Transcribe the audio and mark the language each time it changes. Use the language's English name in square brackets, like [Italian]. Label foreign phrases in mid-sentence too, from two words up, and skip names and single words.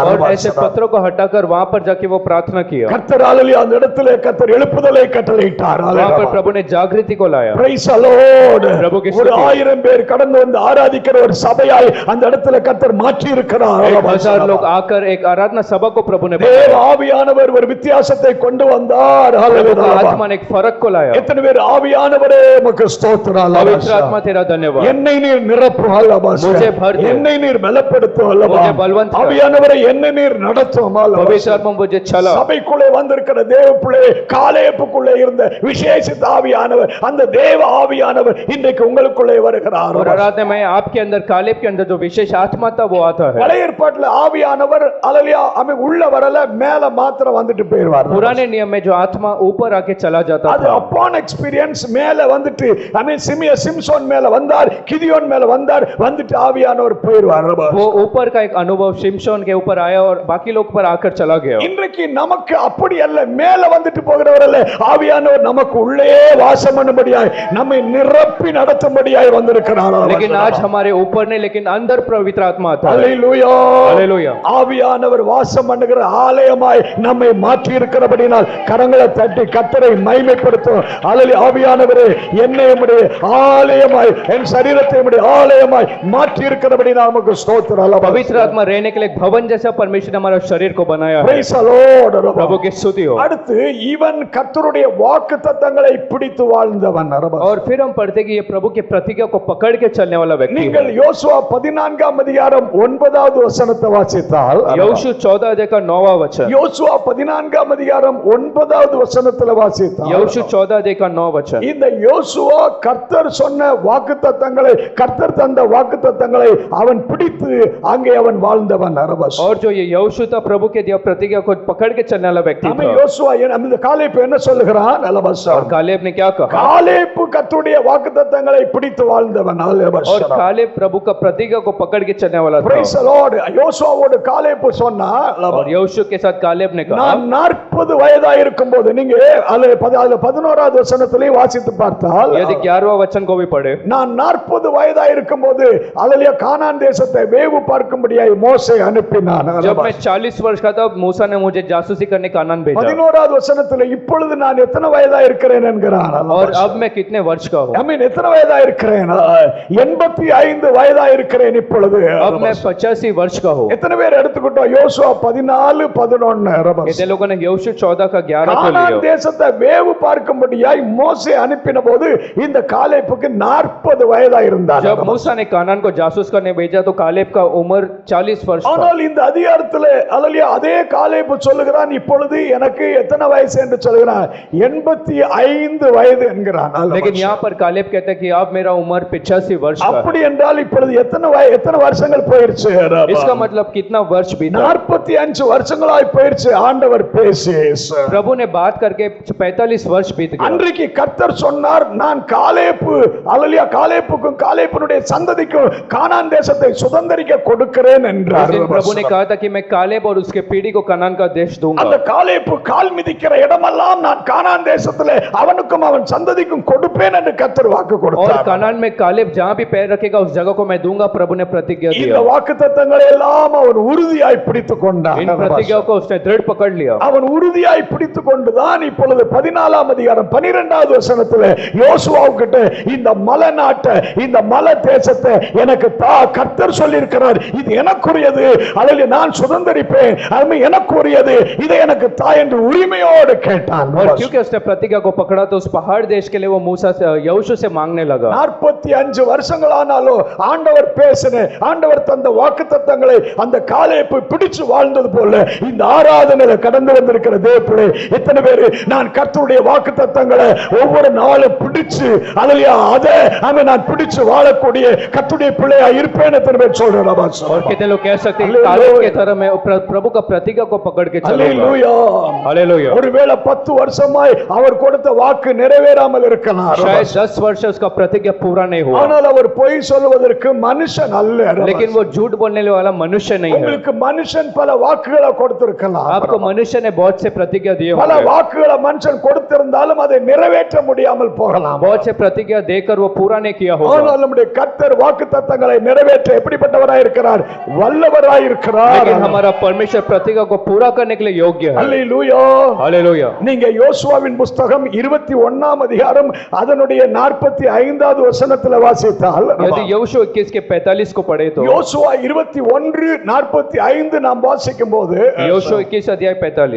[Hindi] और ऐसे पत्थरों को हटाकर वहां पर जाके वो प्रार्थना किया [Tamil] கர்த்தர் அல்லேலூயா அந்த இடத்துல கர்த்தர் எழுப்புதலை கட்டளையிட்டார் [Hindi] वहां पर प्रभु ने जागृति को लाया [English] Praise the Lord. [Hindi] प्रभु की [Tamil] ஒரு [Hindi] स्तुति [Tamil] 1000 பேர் கடந்து வந்து ஆராதிக்கிற ஒரு சபையாய் அந்த இடத்துல கர்த்தர் மாற்றி இருக்கிறார் [Hindi] 1000 लोग आकर एक आराधना सभा को प्रभु ने [Tamil] தேவ [Hindi] बनाया [Tamil] ஆவியானவர் ஒரு வித்தியாசத்தை கொண்டு வந்தார் [Hindi] प्रभु का [Tamil] ஹalleluya [Hindi] आत्मा ने एक फर्क को लाया [Tamil] எத்தனை பேர் ஆவியானவரே உமக்கு ஸ்தோத்திரம் [Hindi] पवित्र आत्मा तेरा धन्यवाद [Tamil] என்னை நீர் நிரப்பும் அல்லவா [Hindi] मुझे भर दे [Tamil] என்னை நீர் பலப்படுத்தும் அல்லவா [Hindi] मुझे बलवंत कर [Tamil] ஆவியானவரே என்னை நீர் நடத்தும் அல்லவா [Hindi] पवित्र आत्मा मुझे चला [Tamil] சபைக்குள்ளே வந்திருக்கிற தேவ பிள்ளை காலேப்புக்குள்ளே இருந்த விசேஷித்த ஆவியானவர் அந்த தேவ ஆவியானவர் இன்றைக்கு உங்களுக்குள்ளே வருகிறார் [Hindi] और आराधना में आपके अंदर कालेब के अंदर जो विशेष आत्मा था वो आता है [Tamil] பழைய ஏற்பாட்டுல ஆவியானவர் அல்லேலூயா அவன் உள்ள வரல மேல மாத்திரம் வந்துட்டு போயிடுவார் [Hindi] पुराने नियम में जो आत्मा ऊपर आके चला जाता [Tamil] அது [Hindi] था [English] upon experience [Tamil] மேல வந்துட்டு சிம்சோன் மேல வந்தார் கிதியோன் மேல வந்தார் வந்துட்டு ஆவியானவர் போயிடுவார் [Hindi] वो ऊपर का एक अनुभव शिमशोन के ऊपर आया और बाकी लोग पर आकर चला गया [Tamil] இன்றைக்கு நமக்கு அப்படி அல்ல மேல வந்துட்டு போகிறவர் அல்ல ஆவியானவர் நமக்கு உள்ளே வாசம் பண்ணும்படியாய் நம்மை நிரப்பி நடத்தும்படியாய் வந்திருக்கிறார் [Hindi] लेकिन आज हमारे ऊपर नहीं लेकिन अंदर पवित्र आत्मा आता है [Tamil] அல்லேலூயா [Hindi] हालेलुया [Tamil] ஆவியானவர் வாசம் பண்ணுகிற ஆலயமாய் நம்மை மாற்றி இருக்கிறபடினால் கரங்களை தட்டி கர்த்தரை மகிமைப்படுத்தும் அல்லேலூயா ஆவியானவரே என்னை உம்முடைய ஆலயமாய் என் சரீரத்தை உம்முடைய ஆலயமாய் மாற்றி இருக்கிறபடினால் நமக்கு ஸ்தோத்திரம் அல்லேலூயா [Hindi] पवित्र आत्मा रहने के लिए एक भवन जैसा परमेश्वर ने हमारा शरीर को बनाया है [English] Praise the Lord. [Hindi] प्रभु की स्तुति हो। [Tamil] அடுத்து இவன் கர்த்தருடைய வாக்குத்தத்தங்களை பிடித்து வாழ்ந்தவன். [Hindi] और फिर हम पढ़ते कि ये प्रभु के प्रतिज्ञा को पकड़ के चलने वाला व्यक्ति है। [Tamil] நீங்கள் யோசுவா 14ஆம் அதிகாரம் 9வது வசனத்தை வாசித்தால் [Hindi] यहोशू 14 अध्याय का 9वां वचन, [Tamil] யோசுவா 14ஆம் அதிகாரம் 9வது வசனத்துல வாசித்தால் [Hindi] यहोशू 14 अध्याय का 9 वचन, [Tamil] இந்த யோசுவா கர்த்தர் சொன்ன வாக்குத்தத்தங்களை, கர்த்தர் தந்த வாக்குத்தத்தங்களை அவன் பிடித்து அங்கே அவன் வாழ்ந்தவன். [Hindi] और जो ये यहोशू था प्रभु के दिया प्रतिज्ञा को पकड़ के चलने वाला व्यक्ति [Tamil] நம்ம [Hindi] था। [Tamil] யோசுவா இந்த காலேப் என்ன சொல்லுகிறான்? [Hindi] और कालेब ने क्या कहा? [Tamil] காலேப் கர்த்தருடைய வாக்குத்தத்தங்களை பிடித்து வாழ்ந்தவன். [Hindi] और कालेब प्रभु का प्रतिज्ञा को पकड़ के चलने वाला था। [English] Praise the Lord. [Tamil] யோசுவாவோடு காலேப் சொன்னா, [Hindi] और यहोशू के साथ कालेब ने कहा, [Tamil] நான் 40 வயதா இருக்கும்போது, நீங்க அதுல 11வது வசனத்திலே வாசித்து பார்த்தால், [Hindi] यदि 11वां वचन को भी पढ़े, [Tamil] நான் 40 வயதா இருக்கும்போது அதுல கானான் தேசத்தை வேவு பார்க்கும்படியாய் மோசே அனுப்பினான். [Hindi] जब मैं 40 वर्ष का था मूसा ने मुझे जासूसी करने कानान भेजा। [Tamil] 11வது வசனத்திலே இப்பொழுது நான் எத்தனை வயதா இருக்கிறேன் என்கிறான். [Hindi] और अब मैं कितने वर्ष का हूँ? [Tamil] எத்தனை வயதா இருக்கிறேன்? 85 வயதா இருக்கிறேன் இப்பொழுது. [Hindi] अब मैं 85 वर्ष का हूँ। [Tamil] எத்தனை பேர் எடுத்துக்கிட்டோம்? யோசுவா 14, 11. [Hindi] कितने लोगों ने यहोशू 14 का 11 को [Tamil] கானான் [Hindi] लिया? [Tamil] தேசத்தை வேவு பார்க்கும்படியாய் மோசே அனுப்பின போது இந்த காலேப்புக்கு 40 வயதா இருந்தார். [Hindi] जब मूसा ने कानान को जासूस करने भेजा तो कालेब का उम्र 40 वर्ष था। [Tamil] ஆனால் இந்த அதிகாரத்திலே அதே காலேப்பு சொல்லுகிறான், இப்பொழுது எனக்கு எத்தனை வயசு என்று சொல்லுகிறான்? 85 வயது என்கிறான். [Hindi] लेकिन यहाँ पर कालेब कहता है कि अब मेरा उम्र 85 वर्ष का [Tamil] அப்படி என்றால் இப்பொழுது எத்தனை வருஷங்கள் போயிருச்சு? [Hindi] है। इसका मतलब कितना वर्ष बीता? [Tamil] 45 வருஷங்களாய் போயிருச்சு ஆண்டவர் பேசி. [Hindi] प्रभु ने बात करके 45 वर्ष बीत गए। [Tamil] அன்றைக்கு கர்த்தர் சொன்னார், நான் காலேப்புக்கும் காலேப்பினுடைய சந்ததிக்கும் கானான் தேசத்தை சுதந்தரிக்க கொடுக்கிறேன் என்றார். [Hindi] प्रभु ने कहा था कि मैं कालेब और उसके पीढ़ी को कनान का देश दूंगा। [Tamil] அந்த காலேப்பு கால் மிதிக்கிற இடமெல்லாம் நான் கானான் தேசத்திலே அவனுக்கும் அவன் சந்ததிக்கும் கொடுப்பேன் என்று கர்த்தர் வாக்கு [Hindi] और [Tamil] கொடுத்தார். [Hindi] कनान में कालेब जहां भी पैर रखेगा उस जगह को मैं दूंगा, प्रभु ने प्रतिज्ञा [Tamil] இந்த [Hindi] दिया। [Tamil] வாக்குத்தத்தங்களை எல்லாம் அவன் உறுதியாய் பிடித்துக் கொண்டான். [Hindi] इन प्रतिज्ञाओं को उसने दृढ़ पकड़ लिया। [Tamil] அவன் உறுதியாய் பிடித்துக் கொண்டுதான் இப்பொழுது 14ஆம் அதிகாரம் 12வது வசனத்திலே யோசுவாவுக்கிட்ட இந்த மலை நாட்டை, இந்த மலை தேசத்தை எனக்கு தா, கர்த்தர் சொல்லி இருக்கிறார், இது எனக்குரியது, அதில் நான் சுதந்தரிப்பேன், அது எனக்குரியது, இதை எனக்கு தா என்று உரிமையோடு கேட்டான். [Hindi] और क्योंकि उसने प्रतिज्ञा को पकड़ा तो उस पहाड़ देश के लिए वो मूसा से यहोशू से मांगने लगा। [Tamil] 45 வருஷங்களானாலும் ஆண்டவர் பேசின, ஆண்டவர் தந்த வாக்குத்தத்தங்களை அந்த காலேப்பு பிடிச்சு வாழ்ந்தது போல இந்த ஆராதனையில கடந்து வந்திருக்கிற தேவப்பிள்ளை எத்தனை பேர் நான் கர்த்தருடைய வாக்குத்தத்தங்களை ஒவ்வொரு நாளும் பிடிச்சு அதை நான் பிடிச்சு வாழக்கூடிய கர்த்தருடைய பிள்ளையா இருப்பேன் எத்தனை பேர் சொல்றேன்? [Hindi] और कितने लोग कह सकते हैं कालेब के तरह मैं प्रभु का प्रतिज्ञा को पकड़ के चलूंगा? हालेलुया। [Tamil] ஒருவேளை 10 வருஷமாய் அவர் கொடுத்த வாக்கு நிறைவேறாமல் இருக்கலாம். [Hindi] शायद 10 वर्ष से उसका प्रतिज्ञा पूरा नहीं हुआ, [Tamil] ஆனால் அவர் பொய் சொல்வதற்கு மனுஷன் அல்ல. [Hindi] लेकिन वो झूठ बोलने वाला मनुष्य नहीं है। [Tamil] உங்களுக்கு மனுஷன் பல வாக்குகளை கொடுத்திருக்கலாம். [Hindi] आपको मनुष्य ने बहुत से प्रतिज्ञा दिए [Tamil] பல [Hindi] होंगे, [Tamil] வாக்குகளை மனுஷன் கொடுத்திருந்தாலும் அதை நிறைவேற்ற முடியாமல் போகலாம். [Hindi] बहुत से प्रतिज्ञा देकर वो पूरा नहीं किया होगा। [Tamil] ஆனால் நம்முடைய கர்த்தர் வாக்குத்தத்தங்களை நிறைவேற்ற எப்படிப்பட்டவராய் இருக்கிறார்? வல்லவராய் இருக்கிறார். [Hindi] लेकिन हमारा परमेश्वर प्रतिज्ञा को पूरा करने के लिए योग्य है। [Tamil] அல்லேலூயா. [Hindi] हालेलुया। [Tamil] நீங்க யோசுவாவின் புத்தகம் 21ஆம் அதிகாரம் அதனுடைய 45வது வசனத்துல வாசித்தால், [Hindi] यदि यहोशू 21 के 45 को पढ़े तो [Tamil] யோசுவா 21:45 நாம் வாசிக்கும் போது [Hindi] यहोशू 21 अध्याय 45,